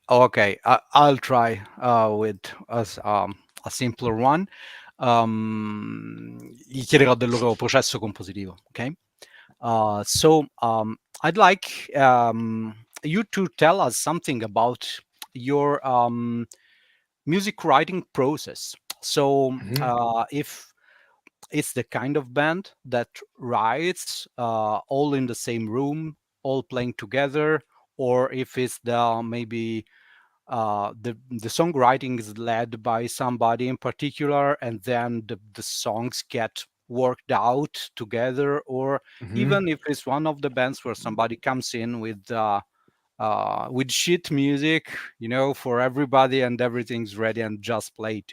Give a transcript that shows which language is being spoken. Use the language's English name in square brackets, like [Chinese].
[English] I'll try with a simpler one. [Italian] Gli chiederò del loro processo compositivo, okay? [English] So I'd like you to tell us something about your music writing process. So if it's the kind of band that writes all in the same room, all playing together, or if it's maybe the songwriting is led by somebody in particular, and then the songs get worked out together, or even if it's one of the bands where somebody comes in with sheet music, for everybody, and everything's ready and just played.